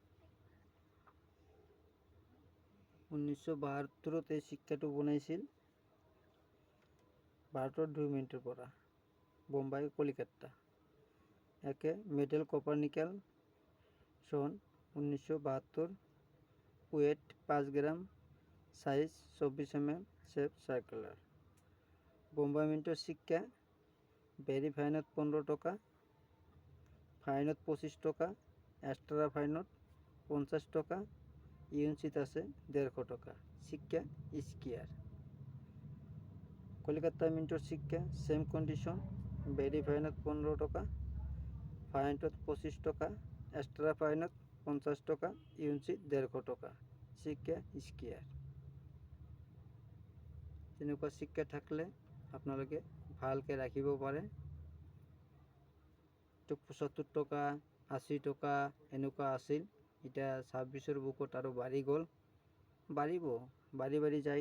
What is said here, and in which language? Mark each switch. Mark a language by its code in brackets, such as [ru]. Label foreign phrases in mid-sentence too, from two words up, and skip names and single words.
[as] 1972 এই সিক্কাটো বনাইছিল ভাৰতৰ 2 মিনিটৰ পৰা, বোম্বাই কলিকাতা। একে [en] metal copper nickel, [as] চন 1972, [en] weight 5 gram, size 24 mm, shape circular. [as] বোম্বাই মিন্টৰ সিক্কা [en] very fine [as] 15 টাকা, ফাইনত 25 টাকা, [en] extra fine [as] 50 টাকা, ইউনিট আছে 150 টাকা। সিক্কা স্কোয়ার। কলিকাতা মিন্টৰ সিক্কা [en] same condition, very fine [as] 15 টাকা, ফাইনত 25 টাকা, [en] extra fine [as] 50 টাকা, ইউনিট 150 টাকা। সিক্কা স্কোয়ার। তেনেকুৱা সিক্কা থাকলে আপোনালোকে ভালকৈ ৰাখিব পাৰে। 75 টাকা, 80 টাকা এনেকুৱা আছিল। এতিয়া 26ৰ বুকত আৰু বাঢ়ি গ'ল। বাঢ়িব, বাঢ়ি বাঢ়ি যায়।